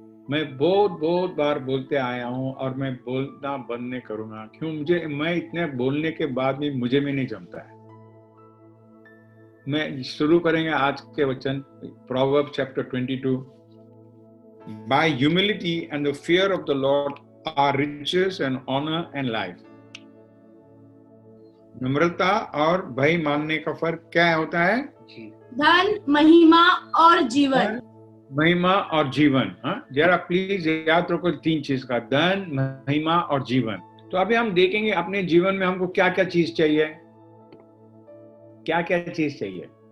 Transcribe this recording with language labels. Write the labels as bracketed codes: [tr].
[hi] मैं बहुत बार बोलते आया हूं और मैं बोलना बंद नहीं करूंगा। क्यों? मैं इतने बोलने के बाद भी मुझे में नहीं जमता है। मैं शुरू करेंगे आज के वचन, proverb chapter 22। [en] By humility and the fear of the Lord are riches and honor and life. [hi] नम्रता और भय मानने का फर्क क्या होता है? धन, महिमा और जीवन। महिमा और जीवन। हाँ, जरा प्लीज याद रखो तीन चीज का, धन, महिमा और जीवन। तो अभी हम देखेंगे अपने जीवन में हमको क्या क्या चीज चाहिए, क्या क्या चीज चाहिए।